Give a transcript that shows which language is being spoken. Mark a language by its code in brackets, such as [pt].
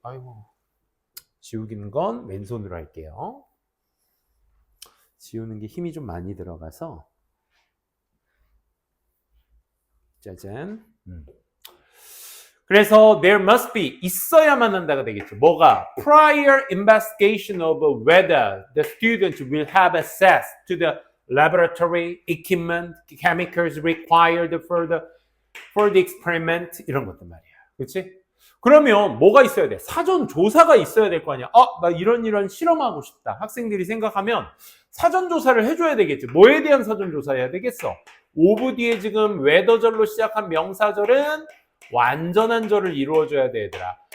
[ko] 아이고, 지우기는 건 왼손으로 할게요. 지우는 게 힘이 좀 많이 들어가서. 짜잔. 그래서 [en] there must be, [ko] 있어야만 한다가 되겠죠. 뭐가? [en] prior investigation of whether the students will have access to the laboratory equipment, chemicals required for the experiment, [ko] 이런 것들 말이야. 그렇지? 그러면 뭐가 있어야 돼? 사전 조사가 있어야 될 거 아니야. 나 이런 실험하고 싶다. 학생들이 생각하면 사전 조사를 해줘야 되겠지. 뭐에 대한 사전 조사해야 되겠어? 오브 뒤에 지금 웨더절로 시작한 명사절은 완전한 절을 이루어줘야 돼, 얘들아.